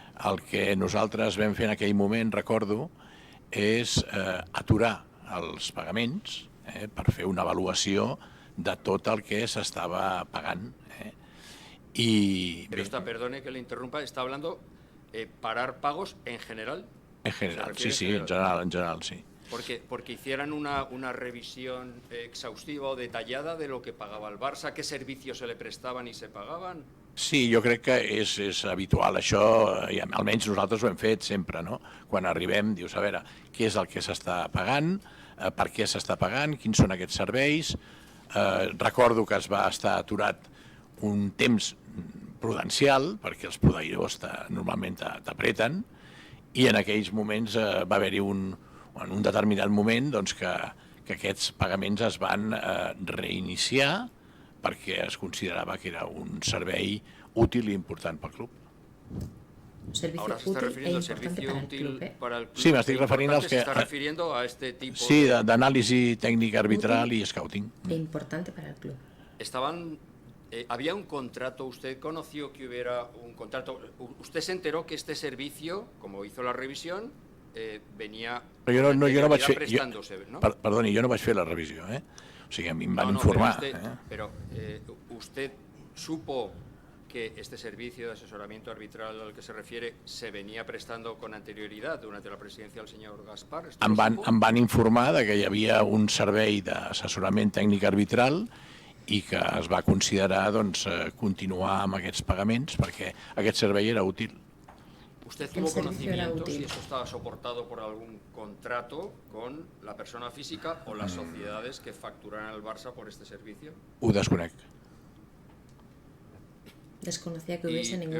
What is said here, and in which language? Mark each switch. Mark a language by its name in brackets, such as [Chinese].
[Catalan] El que nosaltres vam fer en aquell moment, recordo, és aturar els pagaments per fer una avaluació de tot el que s'estava pagant. [Spanish] Pero perdone que le interrumpa, está hablando parar pagos en general. En general, sí, en general, sí. Porque hicieran una revisión exhaustiva o detallada de lo que pagaba el Barça, qué servicios se le [Catalan] prestaven i se pagaven. Sí, jo crec que és habitual això, i almenys nosaltres ho hem fet sempre, no? Quan arribem, dius, a veure, què és el que s'està pagant, per què s'està pagant, quins són aquests serveis. Recordo que es va estar aturat un temps prudencial, perquè els proveïdors normalment t'apreten, i en aquells moments va haver-hi en un determinat moment que aquests pagaments es van reiniciar perquè es considerava que era un servei útil i important pel club. [Spanish] Ahora se está refiriendo al servicio útil para el club. [Catalan] Sí, m'estic referint als que... [Spanish] Se está refiriendo a este tipo [Catalan] sí, d'anàlisi tècnica arbitral i scouting. [Spanish] E importante para el club. Estaban ¿Había un contrato? ¿Usted conoció que hubiera un contrato? ¿Usted se enteró que este servicio, como hizo la revisión, venia [Catalan] Però jo no vaig fer... [Spanish] prestándose, ¿no? [Catalan] Perdoni, jo no vaig fer la revisió, O sigui, a mi em van informar. [Spanish] Pero usted supo que este servicio de asesoramiento arbitral al que se refiere se venía prestando con anterioridad durante la presidencia del señor Gaspar. [Catalan] Em van informar de que hi havia un servei d'assessorament tècnic arbitral i que es va considerar continuar amb aquests pagaments perquè aquest servei era útil. [Spanish] ¿Usted tuvo conocimiento si eso estaba soportado por algún contrato con la persona física o las sociedades que facturan al Barça por este servicio? [Catalan] Ho desconec. [Spanish] Desconocía que hubiese ningún